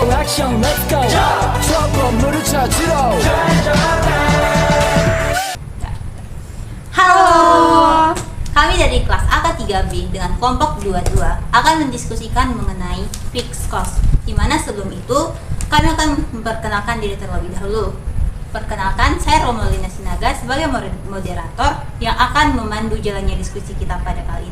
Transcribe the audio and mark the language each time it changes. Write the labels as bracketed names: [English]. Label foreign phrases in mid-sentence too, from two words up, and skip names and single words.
[Korean] 액션 [English] let's go [Korean] 추억 건물을 찾으러 [Indonesian] Halo, kami dari kelas AK3B dengan kelompok 22 akan mendiskusikan mengenai [English] fixed cost, [Indonesian] di mana sebelum itu kami akan memperkenalkan diri terlebih dahulu. Perkenalkan, saya Romelina Sinaga sebagai moderator yang akan memandu jalannya diskusi kita pada kali ini.